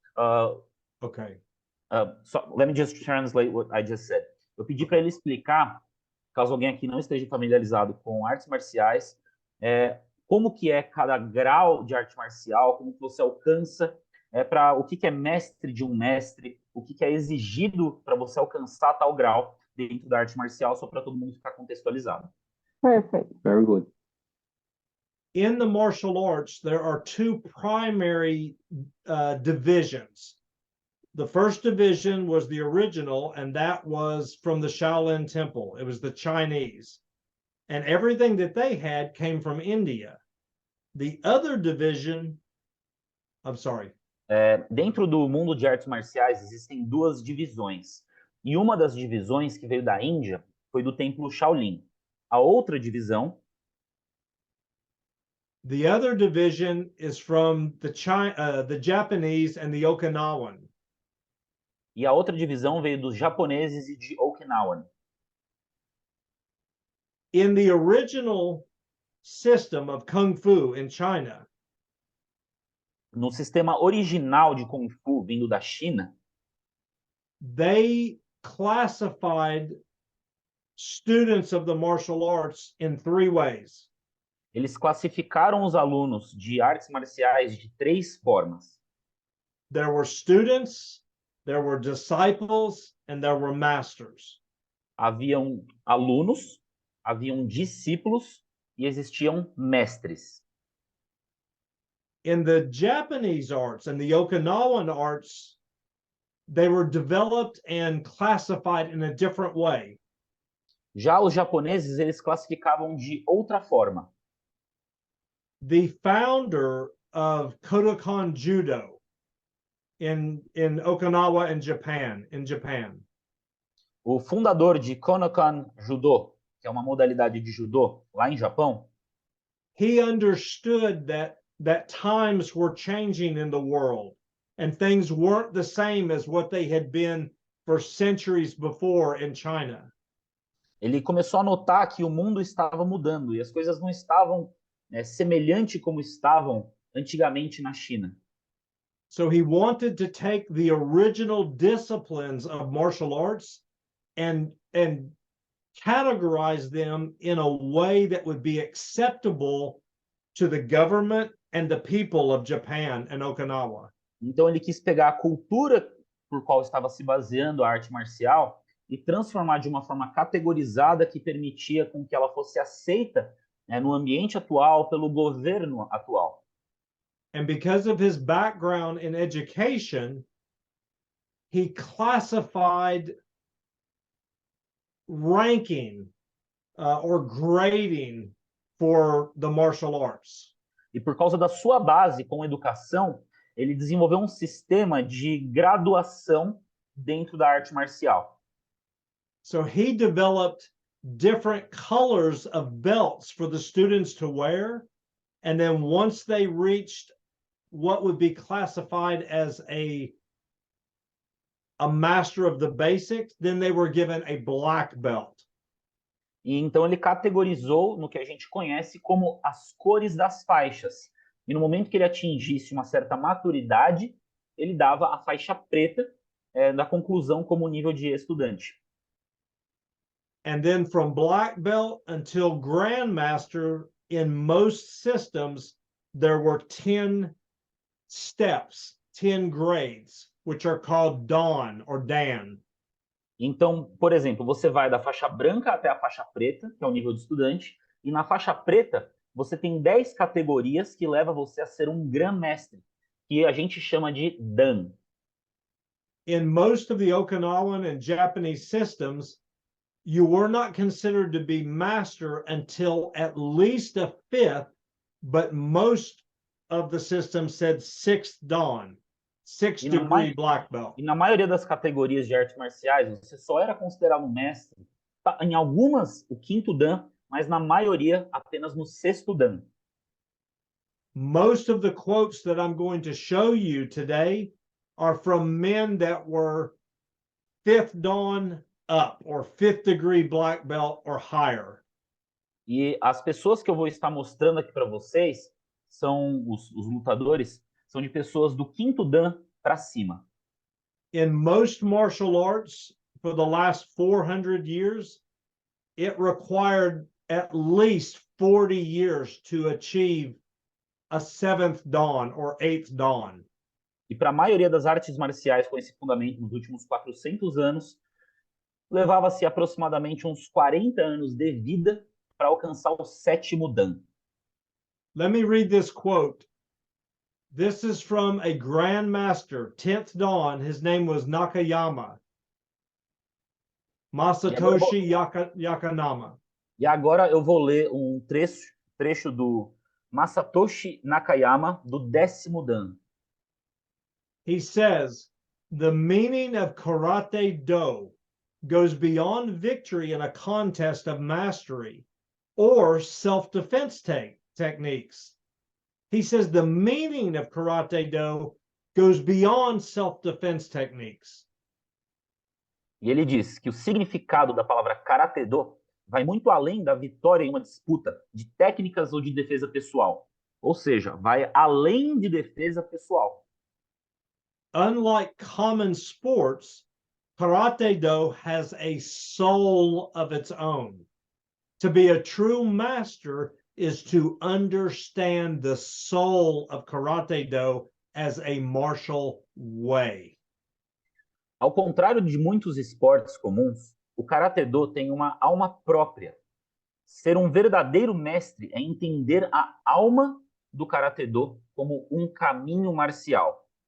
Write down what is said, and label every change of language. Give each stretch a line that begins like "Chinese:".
English: Okay. So let me just translate what I just said.
Portuguese: Eu pedi para ele explicar, caso alguém aqui não esteja familiarizado com artes marciais, como que é cada grau de arte marcial, como que você alcança, para o que é mestre de um mestre, o que é exigido para você alcançar tal grau. dentro da arte marcial, só para todo mundo ficar contextualizado.
English: Perfect. Very good. In the martial arts, there are two primary divisions. The first division was the original, and that was from the Shaolin Temple. It was the Chinese. And everything that they had came from India. The other division, I'm sorry.
Portuguese: Dentro do mundo de artes marciais existem duas divisões. E uma das divisões que veio da Índia foi do templo Shaolin. A outra divisão,
English: The other division is from the Japanese and the Okinawan.
Portuguese: e a outra divisão veio dos japoneses e de Okinawan.
English: In the original system of Kung Fu in China,
Portuguese: No sistema original de Kung Fu vindo da China,
English: they classified students of the martial arts in three ways.
Portuguese: eles classificaram os alunos de artes marciais de três formas.
English: There were students, there were disciples, and there were masters.
Portuguese: Haviam alunos, haviam discípulos e existiam mestres.
English: In the Japanese arts and the Okinawan arts, they were developed and classified in a different way.
Portuguese: Já os japoneses, eles classificavam de outra forma.
English: The founder of Kodokan Judo in Okinawa and in Japan,
Portuguese: O fundador de Konokan Judo, que é uma modalidade de judô lá em Japão,
English: he understood that times were changing in the world and things weren't the same as what they had been for centuries before in China.
Portuguese: ele começou a notar que o mundo estava mudando e as coisas não estavam semelhante como estavam antigamente na China.
English: So he wanted to take the original disciplines of martial arts and categorize them in a way that would be acceptable to the government and the people of Japan and Okinawa.
Portuguese: Então ele quis pegar a cultura por qual estava se baseando a arte marcial e transformar de uma forma categorizada que permitia com que ela fosse aceita no ambiente atual pelo governo atual.
English: And because of his background in education, he classified ranking or grading for the martial arts.
Portuguese: E por causa da sua base com educação, ele desenvolveu um sistema de graduação dentro da arte marcial.
English: So he developed different colors of belts for the students to wear. And then once they reached what would be classified as a master of the basics, then they were given a black belt.
Portuguese: E então ele categorizou no que a gente conhece como as cores das faixas. E no momento que ele atingisse uma certa maturidade, ele dava a faixa preta da conclusão como nível de estudante.
English: And then from black belt until grandmaster, in most systems, there were 10 steps, 10 grades, which are called Dan or Dan.
Portuguese: Então, por exemplo, você vai da faixa branca até a faixa preta, que é o nível de estudante, e na faixa preta você tem 10 categorias que levam você a ser um grã-mestre, que a gente chama de Dan.
English: In most of the Okinawan and Japanese systems, you were not considered to be master until at least a 5th, but most of the systems said 6th Dan, 6th degree black belt.
Portuguese: E na maioria das categorias de artes marciais, você só era considerado um mestre, em algumas o 5º Dan, mas na maioria apenas no 6º Dan.
English: Most of the quotes that I'm going to show you today are from men that were 5th Dan up or 5th degree black belt or higher.
Portuguese: E as pessoas que eu vou estar mostrando aqui para vocês são os lutadores, são de pessoas do 5º Dan para cima.
English: In most martial arts for the last 400 years, it required at least 40 years to achieve a 7th Dan or 8th Dan.
Portuguese: E para a maioria das artes marciais com esse fundamento nos últimos 400 anos, levava-se aproximadamente uns 40 anos de vida para alcançar o 7º Dan.
English: Let me read this quote. This is from a Grand Master, 10th Dan. His name was Nakayama. Masatoshi Yakanama.
Portuguese: E agora eu vou ler um trecho do Masatoshi Nakayama, do 10º Dan.
English: He says, the meaning of Karate Do goes beyond victory in a contest of mastery or self-defense techniques. He says the meaning of Karate Do goes beyond self-defense techniques.
Portuguese: E ele diz que o significado da palavra Karate Do vai muito além da vitória em uma disputa de técnicas ou de defesa pessoal. Ou seja, vai além de defesa pessoal.
English: Unlike common sports, Karate Do has a soul of its own. To be a true master is to understand the soul of Karate Do as a martial way.
Portuguese: Ao contrário de muitos esportes comuns, o Karate Do tem uma alma própria. Ser um verdadeiro mestre é entender a alma do Karate Do como um caminho marcial.